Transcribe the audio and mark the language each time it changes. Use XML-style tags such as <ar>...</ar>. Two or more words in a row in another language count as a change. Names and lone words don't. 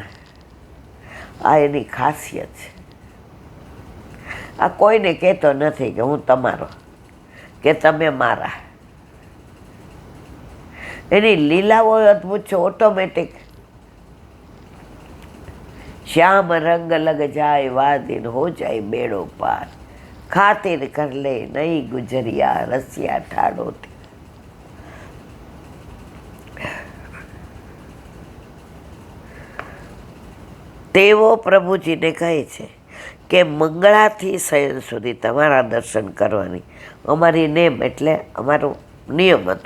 <gu>આ એની ખાસિયત છે. આ કોઈને કહેતો નથી કે હું તમારો કે તમે મારા. એની લીલાઓ અદ્ભુત છે, ઓટોમેટિક.</gu> <bra>श्याम रंग लग जाय वा दिन हो जाय बेड़ो पार, ખાतिर कर ले नहीं गुजरिया रसिया ठाड़ोती.</bra> <gu>તેઓ પ્રભુજીને કહે છે કે મંગળાથી શયન સુધી તમારા દર્શન કરવાની અમારી નેમ એટલે અમારો નિયમ હતો.</gu>